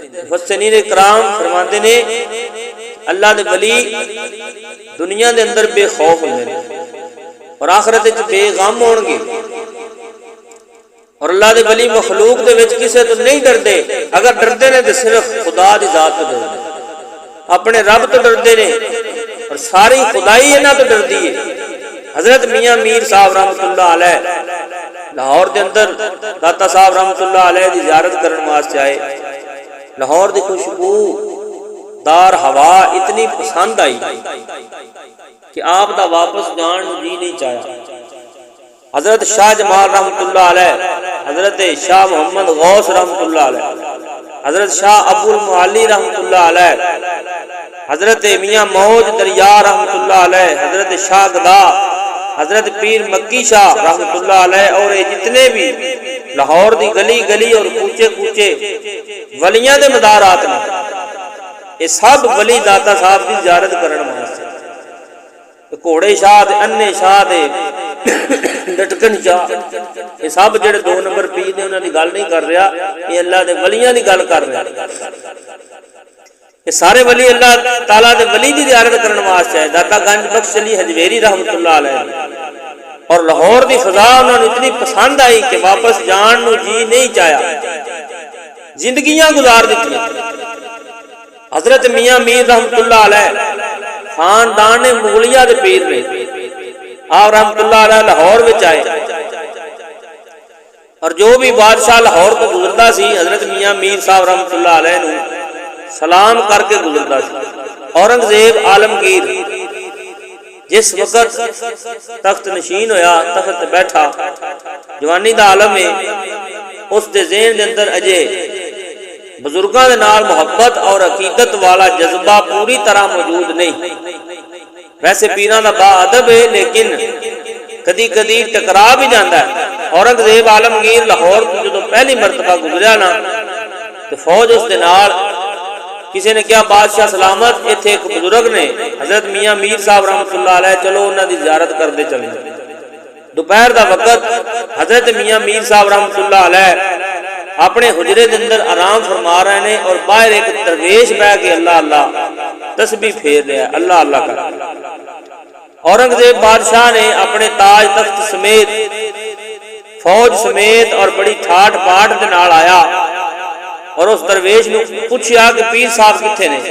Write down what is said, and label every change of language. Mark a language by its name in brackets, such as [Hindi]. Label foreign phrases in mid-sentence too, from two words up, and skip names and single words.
[Punjabi] مفسرین اکرام فرماتے نے اللہ دے ولی دنیا دے اندر بے خوف ہندے نے اور آخرت وچ بیگم ہونگے. اور اللہ دے ولی مخلوق دے وچ کسے تو نہیں ڈردے، اگر ڈردے نے تو صرف خدا دی ذات تو ڈردے، اپنے رب تو ڈردے نے اور ساری خدائی انہاں تو ڈردی ہے. حضرت میاں میر صاحب [Arabic] رحمة الله عليه [Punjabi] لاہور کے اندر داتا صاحب [Arabic] رحمة الله عليه [Punjabi] کی زیارت کرنے واسطے آئے. لاہور کی خوشبودار ہوا اتنی پسند آئی کہ آپ دا واپس جان جی نہیں چاہا. حضرت شاہ جمال [Arabic] رحمة الله عليه, [Punjabi] حضرت شاہ محمد غوث [Arabic] رحمة الله عليه, [Punjabi] حضرت شاہ ابو المعالی [Arabic] رحمة الله عليه, [Punjabi] حضرت میاں موج دریا [Arabic] رحمة الله عليه, [Punjabi] حضرت شاہ گدا، حضرت پیر مکی شاہ [Arabic] رحمة الله عليه [Punjabi] اور یہ جتنے بھی لاہور دی گلی گلی اور کوچے کوچے ولیاں دے مدارات نے، یہ سب ولی داتا صاحب کی زیارت کرنے واسطے. گھوڑے شاہ دے، انے شاہ دے، لٹکن شاہ، یہ سب جیہڑے 2 نمبر پیر نے انہاں دی گل نہیں کر رہا، یہ اللہ دے ولیاں دی گل کر رہا. یہ سارے ولی اللہ تعالیٰ دے ولی دی زیارت کرنے واسطے آئے. داتا گنج بخش علی ہجویری [Arabic] رحمة الله عليه [Punjabi] اور لاہور دی فضا انہاں نے اتنی پسند آئی کہ واپس جان نوں جی نہیں چایا، زندگیاں گزار دی. حضرت میاں میر [Arabic] رحمة الله عليه [Punjabi] خاندان مغلیہ دے پیر نے، آپ [Arabic] رحمة الله عليه [Punjabi] لاہور وچ آئے اور جو بھی بادشاہ لاہور کو گزرتا سی حضرت میاں میر صاحب [Arabic] رحمة الله عليه [Punjabi] نوں سلام کر کے گزرتا سی. اورنگزیب عالمگیر جس وقت تخت نشین ہویا، تخت بیٹھا، جوانی دا عالم ہے, اس دے ذہن دے اندر اجے بزرگاں دے نال محبت اور عقیدت والا جذبہ پوری طرح موجود نہیں۔ ویسے پیراں دا با ادب ہے لیکن کدی کدی ٹکرا بھی جاندا ہے۔ اورنگزیب عالمگیر لاہور تو جدوں پہلی مرتبہ گزریا نا تو فوج اس دے نال کسی نے کیا بادشاہ سلامت ایتھے ایک بزرگ نے حضرت میاں میر صاحب [Arabic] رحمۃ اللہ علیہ [Punjabi] چلو انہاں دی زیارت کردے چلے۔ دوپہر دا وقت حضرت میاں میر صاحب [Arabic] رحمۃ اللہ علیہ [Punjabi] اپنے حجرے دے اندر آرام فرما رہے ہیں اور باہر ایک درویش بیٹھ کے اللہ اللہ تسبیح پھیر رہا ہے، اللہ اللہ کر۔ اورنگزیب بادشاہ نے اپنے تاج تخت سمیت فوج سمیت اور بڑی ٹھاٹ پاٹ دے نال آیا اور اس درویش نے پوچھا کہ پیر صاحب کتنے نے؟